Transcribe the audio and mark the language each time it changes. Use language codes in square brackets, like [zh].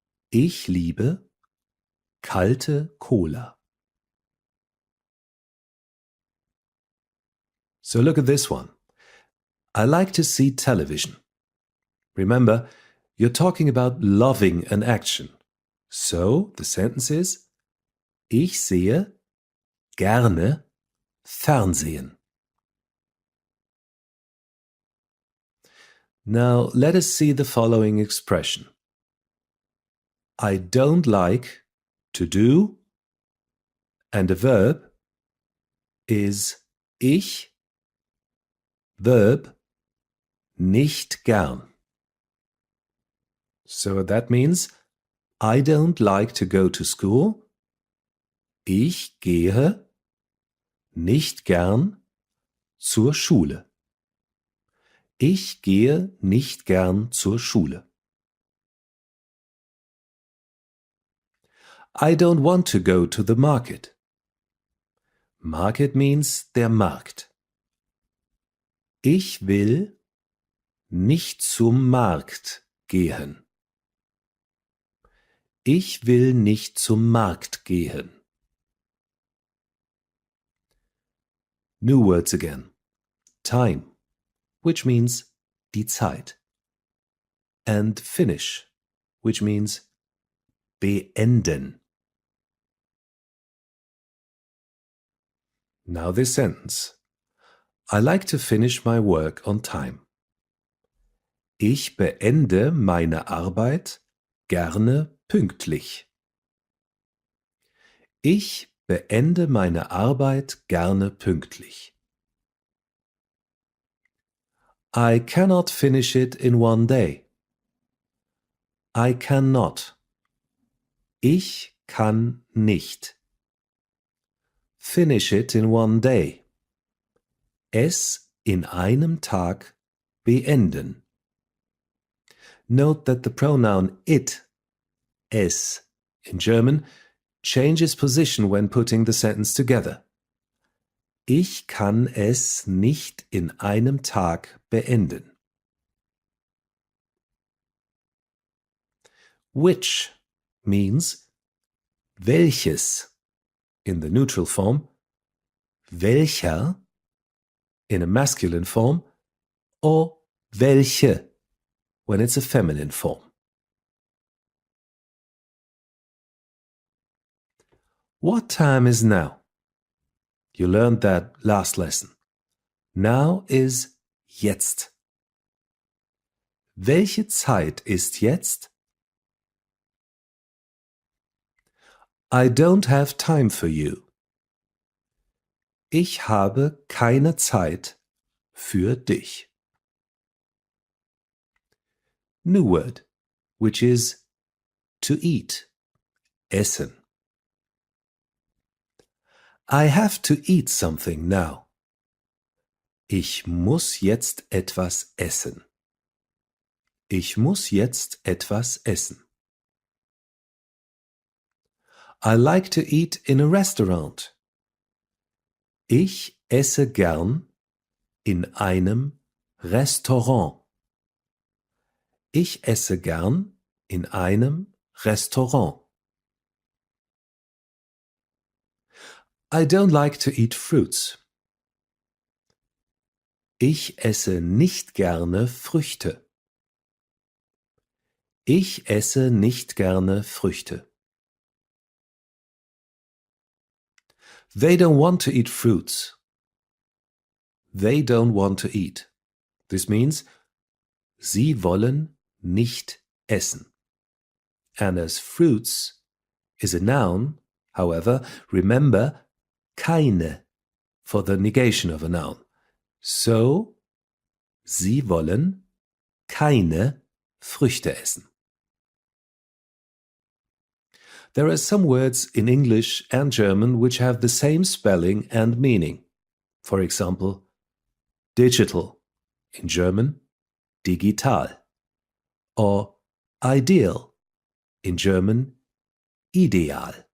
[de] Ich liebe kalte Cola. [en] So look at this one. I like to see television. Remember, you're talking about loving an action. So the sentence is, [de] ich sehe gerne Fernsehen. [en] Now let us see the following expression. I don't like to do, and a verb is ich, verb [de] nicht gern. [en] So that means I don't like to go to school. [de] Ich gehe nicht gern zur Schule. Ich gehe nicht gern zur Schule. [en] I don't want to go to the market. Market means [de] der Markt. Ich will nicht zum Markt gehen. Ich will nicht zum Markt gehen. [en] New words again. Time, which means [de] die Zeit. [en] And finish, which means [de] beenden. [en] Now this sentence. I like to finish my work on time. [de] Ich beende meine Arbeit gerne pünktlich. Ich beende meine Arbeit gerne pünktlich. [en] I cannot finish it in one day. I cannot. [de] Ich kann nicht. [en] Finish it in one day. [de] Es in einem Tag beenden. [en] Note that the pronoun it, es, in German, changes position when putting the sentence together. [de] Ich kann es nicht in einem Tag beenden. [en] Which means welches in the neutral form, welcher in a masculine form, or welche when it's a feminine form. What time is now? You learned that last lesson. Now is [de] jetzt. Welche Zeit ist jetzt? [en] I don't have time for you. [de] Ich habe keine Zeit für dich. [en] New word, which is to eat, [de] essen. [en] I have to eat something now. [de] Ich muss jetzt etwas essen. Ich muss jetzt etwas essen. [en] I like to eat in a restaurant. [de] Ich esse gern in einem Restaurant. Ich esse gern in einem Restaurant. [en] I don't like to eat fruits. [de] Ich esse nicht gerne Früchte. Ich esse nicht gerne Früchte. [en] They don't want to eat fruits. They don't want to eat. This means, [de] sie wollen nicht essen. [en] And as fruits is a noun, however, remember, keine for the negation of a noun. [de] So, sie wollen keine Früchte essen. [en] There are some words in English and German which have the same spelling and meaning. For example, digital, in German, digital, or ideal, in German, ideal.